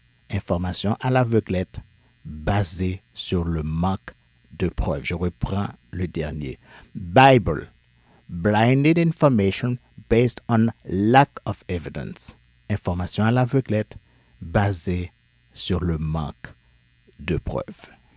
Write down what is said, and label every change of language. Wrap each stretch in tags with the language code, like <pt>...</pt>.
<fr>Information à l'aveuglette basée sur le manque de preuves. Je reprends le dernier. Bible.</fr> <en>Blinded information based on lack of evidence.</en> <fr>Information à l'aveuglette basée sur le manque de preuves.</fr>